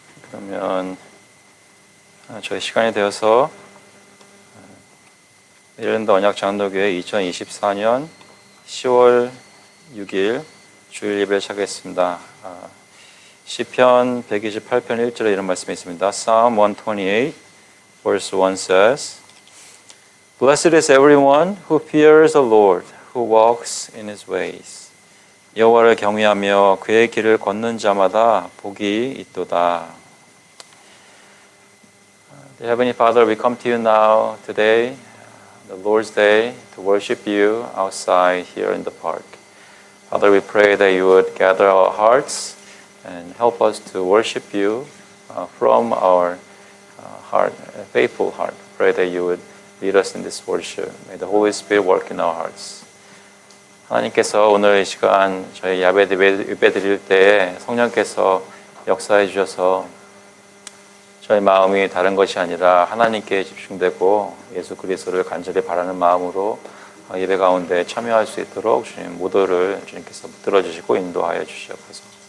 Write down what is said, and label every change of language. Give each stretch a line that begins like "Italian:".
Korean: 그러면 저희 시간이 되어서 메릴랜드 언약장로교회 2024년 10월 6일 주일 예배를 시작하겠습니다. 시편 128편 1절에 이런 말씀이 있습니다.
English: Psalm 128 verse 1 says, Blessed is everyone who fears the Lord, who walks in his ways.
Korean: 여호와를 경외하며 그의 길을 걷는 자마다 복이 있도다.
English: Heavenly Father, we come to you now today, the Lord's Day, to worship you outside here in the park. Father, we pray that you would gather our hearts and help us to worship you from our heart, faithful heart. Pray that you would lead us in this worship. May the Holy Spirit work in our hearts.
Korean: 하나님께서 오늘 이 시간 저희 예배 드릴 때에 성령께서 역사해 주셔서 저희 마음이 다른 것이 아니라 하나님께 집중되고 예수 그리스도를 간절히 바라는 마음으로 예배 가운데 참여할 수 있도록 주님 모두를 주님께서 붙들어 주시고 인도하여 주시옵소서.